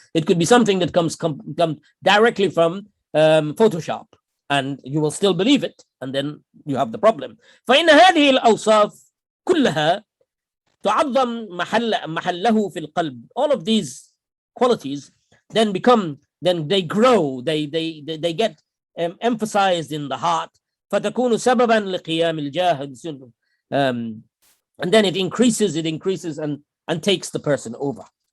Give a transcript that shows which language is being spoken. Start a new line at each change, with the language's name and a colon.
English: It could be something that comes directly from Photoshop, and you will still believe it, and then you have the problem.
Arabic: فإن هذه الأوصاف كلها تعظم محله في القلب.
English: All of these qualities then they grow, they get emphasized in the heart.
Arabic: فتكون سببا لقيام الجاه.
English: And then it increases and takes the person over.